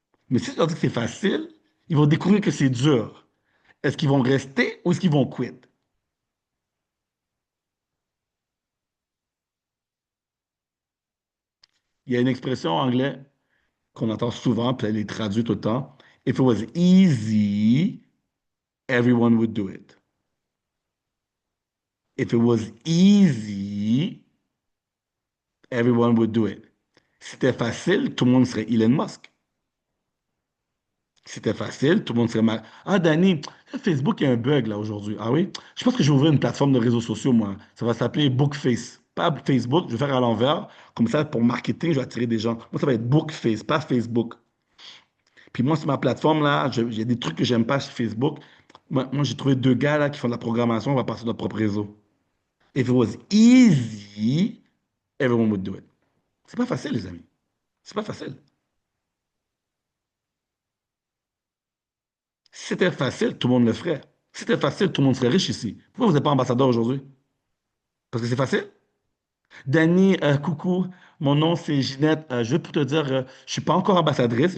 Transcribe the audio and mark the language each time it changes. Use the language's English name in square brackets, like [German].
[French] Mais si tu leur dis que c'est facile, ils vont découvrir que c'est dur. Est-ce qu'ils vont rester ou est-ce qu'ils vont quitter? Il y a une expression en anglais qu'on entend souvent, puis elle est traduite tout le temps. [English] If it was easy, everyone would do it. If it was easy, everyone would do it. [French] Si c'était facile, tout le monde serait Elon Musk. Si c'était facile, tout le monde serait mal. Ah, Danny, Facebook, il y a un bug là aujourd'hui. Ah oui? Je pense que je vais ouvrir une plateforme de réseaux sociaux, moi. Ça va s'appeler Bookface. Pas Facebook, je vais faire à l'envers. Comme ça, pour marketing, je vais attirer des gens. Moi, ça va être Bookface, pas Facebook. Puis moi, sur ma plateforme, là, il y a des trucs que j'aime pas sur Facebook. Moi, j'ai trouvé deux gars là qui font de la programmation. On va passer notre propre réseau. [English] If it was easy, everyone would do it. [French] C'est pas facile, les amis. C'est pas facile. Si c'était facile, tout le monde le ferait. Si c'était facile, tout le monde serait riche ici. Pourquoi vous n'êtes pas ambassadeur aujourd'hui? Parce que c'est facile? Dani, coucou, mon nom c'est Ginette. Juste pour te dire, je suis pas encore ambassadrice.